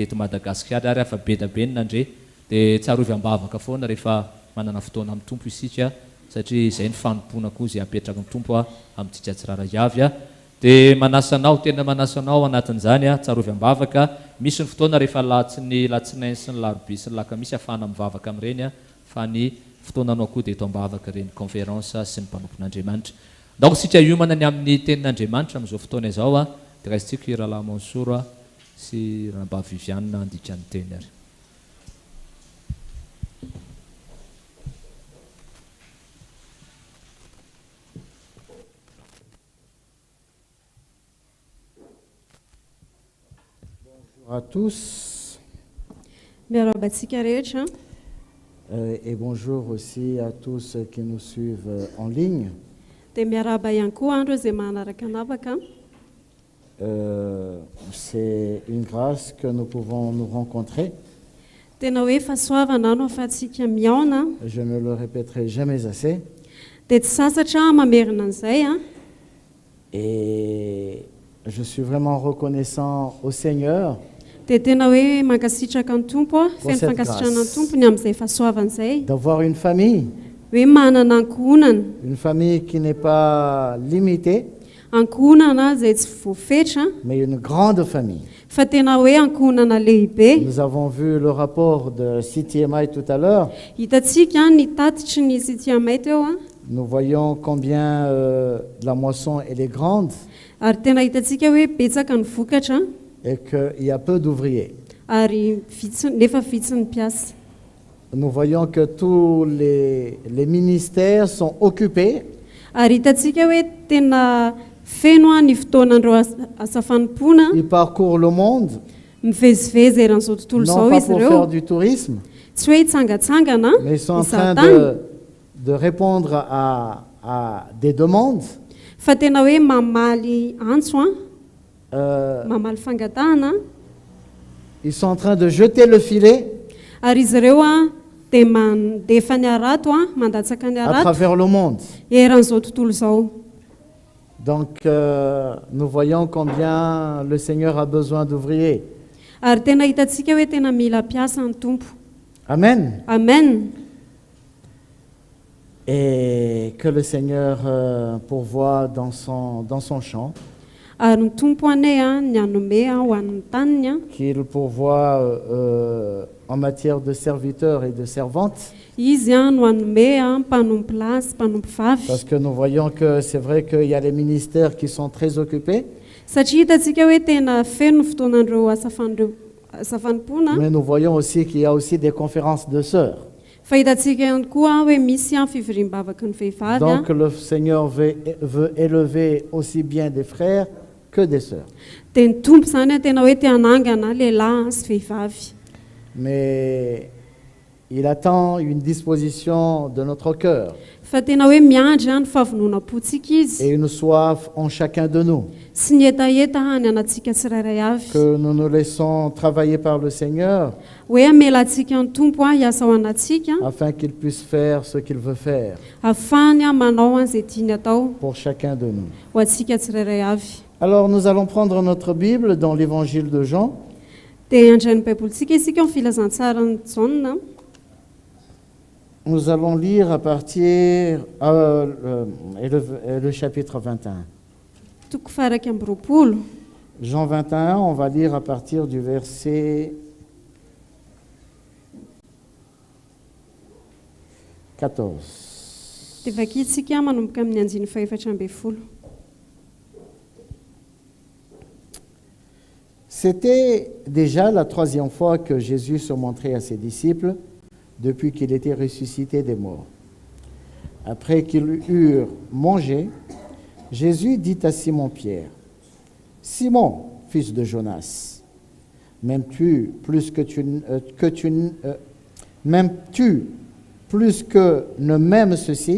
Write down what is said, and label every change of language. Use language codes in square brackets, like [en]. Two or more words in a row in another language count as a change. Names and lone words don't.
[mg] teto Madagasikara ary afa be da be ny nandre dia tsarovy ambavaka foana rehefa manana fotoana amin'ny tompo isika satria izay ny fanompona koa izay apetraka ny tompo a amintsika tsiraray avy a dia manasanao tena manasanao anatin'izany a tsarovy ambavaka misy ny fotoana rehefa latsinainy sy ny larobia sy ny lakamisy afahana mivavaka amin'ireny a fa ny fotoananao koa dia eto ambavaka ireny conférence sy ny mpanompon'Andriamanitra. donc sika iomana ny amin'ny tenin'andriamanitra amin'izao fotoana izao a dia raisitsika irahalahy Mansoro a sy Ramba Viviane andika ny teny ary. [fr] Bonjour à tous. [mg] Miarabantsika rehetra. [fr] Et bonjour aussi à tous ceux qui nous suivent en ligne. [mg] Dia miaraba ihany koa andro izay manaraka anavaka. [fr] C'est une grâce que nous pouvons nous rencontrer. [mg] Tena hoe fahasoavana no ahafahantsika miaona. [fr] Je ne le répéterai jamais assez. [mg] Dia tsy sasatra mamerina an'izay a. [fr] Et je suis vraiment reconnaissant au Seigneur [mg] Dia tena hoe mankasitraka ny tompo a, feno fankasitrana ny tompony amin'izay fahasoavana izay. [fr] d'avoir une famille, [mg] Hoe manana ankohonana. [fr] une famille qui n'est pas limitée, [mg] Ankohonana izay tsy voafetra, [fr] mais une grande famille. [mg] fa tena hoe ankohonana lehibe. [fr] Nous avons vu le rapport de CTMI tout à l'heure. [mg] Hitantsika ny tatitry ny CTMI teo a. [fr] Nous voyons combien la moisson elle est grande [mg] Ary tena hitantsika hoe betsaka ny vokatra [fr] et qu'il y a peu d'ouvriers. [mg] ary nefa vitsy ny mpiasa. [fr] Nous voyons que tous les ministères sont occupés [mg] Ary hitantsika hoe tena feno ny fotoanandreo asa fanompoana, [fr] ils parcourent le monde, [mg] mivezivezy eran'izao tontolo [fr] non [mg] izao [fr] pas [mg] izy [fr] pour [mg] ireo. [fr] faire du tourisme, [mg] Tsy hoe hitsangatsangana, [fr] mais ils sont en train [mg] hizahatany, [fr] de répondre à des demandes. [mg] fa tena hoe mamaly antso a, mamaly fangatahana. [fr] Ils sont en train de jeter le filet [mg] Ary izy ireo a dia mandefa ny arato a, mandatsaka ny [fr] à [mg] arato [fr] travers le monde. [mg] eran'izao tontolo izao. [fr] Donc nous voyons combien le Seigneur a besoin d'ouvriers. [mg] Ary tena hitantsika hoe tena mila mpiasa ny tompo. Amen. Amen. [fr] Et que le Seigneur pourvoie dans son champ, [mg] Ary ny tompo anay a ny anome a ho an'ny taniny a, [fr] qu'il pourvoie en matière de serviteurs et de servantes, [mg] izy a no anome a mpanompo lahy sy mpanompo vavy. [fr] parce que nous voyons que c'est vrai qu'il y a les ministères qui sont très occupés, [mg] Satria hitantsika hoe tena feno ny fotoanandreo asa fanompoana, [fr] mais nous voyons aussi qu'il y a aussi des conférences de sœurs. [mg] fa hitantsika ihany koa hoe misy a fivoriam-bavaky ny vehivavy a. [fr] Donc le Seigneur veut élever aussi bien des frères que des sœurs. [mg] Dia ny tompo izany a tena hoe te hanangana lehilahy sy vehivavy. [fr] Mais il attend une disposition de notre cœur [mg] Fa tena hoe miandry a ny fahavononam-pontsika izy [fr] et une soif en chacun de nous, [mg] sy ny etaeta hany anatsika tsirairay avy. [fr] que nous nous laissons travailler par le Seigneur [mg] Hoe amelantsika ny tompo a hiasa ao anatsika [fr] afin qu'il puisse faire ce qu'il veut faire [mg] ahafahany a manao an'izay tiany atao [fr] pour chacun de nous. [mg] ho antsika tsirairay avy. [fr] Alors nous allons prendre notre Bible dans l'évangile de Jean. [mg] Dia andray ny baibolitsika isika ny filazantsara ny Jaona. [fr] Nous allons lire à partir le chapitre 21. [mg] Toko faraka amby roapolo. [fr] Jean 21, on va lire à partir du verset 14. [mg] Dia vakitsika manomboka amin'ny andiny faefatra ambin'ny folo. [fr] C'était déjà la troisième fois que Jésus se montrait à ses disciples depuis qu'il était ressuscité des morts. Après qu'ils eurent mangé, Jésus dit à Simon-Pierre, « Simon, fils de Jonas, m'aimes-tu plus que ne m'aimes ceci ?»